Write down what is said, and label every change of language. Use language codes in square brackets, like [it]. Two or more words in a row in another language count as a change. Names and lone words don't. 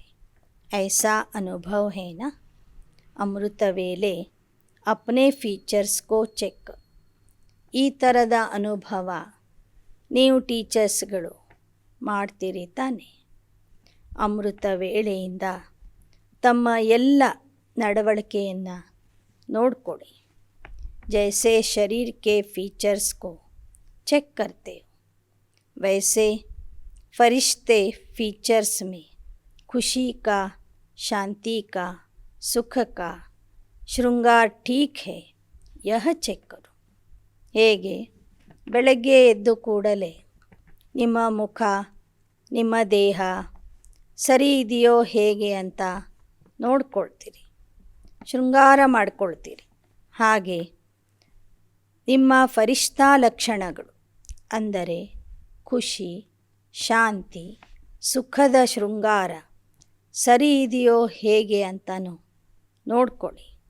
[hi] ऐसा अनुभव है न अमृत वेला अपने फीचर्स को चेक. [kn] ಈ ಥರದ ಅನುಭವ ನೀವು ಟೀಚರ್ಸ್ಗಳು ಮಾಡ್ತೀರಿ ತಾನೆ. ಅಮೃತ ವೇಳೆಯಿಂದ ತಮ್ಮ ಎಲ್ಲ ನಡವಳಿಕೆಯನ್ನು ನೋಡ್ಕೊಳ್ಳಿ. [hi] जैसे शरीर के फीचर्स को चेक करते हो, वैसे फरिश्ते फीचर्स में खुशी का, शांति का, सुख का श्रृंगार ठीक है यह ಚೆಕ್ करो. [kn] ಹೇಗೆ ಬೆಳಗ್ಗೆ ಎದ್ದು ಕೂಡಲೇ ನಿಮ್ಮ ಮುಖ, ನಿಮ್ಮ ದೇಹ ಸರಿ ಇದೆಯೋ ಹೇಗೆ ಅಂತ ನೋಡ್ಕೊಳ್ತೀರಿ, ಶೃಂಗಾರ ಮಾಡ್ಕೊಳ್ತೀರಿ. ಹಾಗೆ ನಿಮ್ಮ ಫರಿಷ್ಠಾ ಲಕ್ಷಣಗಳು ಅಂದರೆ ಖುಷಿ, ಶಾಂತಿ, ಸುಖದ ಶೃಂಗಾರ ಸರಿ ಇದೆಯೋ ಹೇಗೆ ಅಂತನೂ ನೋಡ್ಕೊಳ್ಳಿ.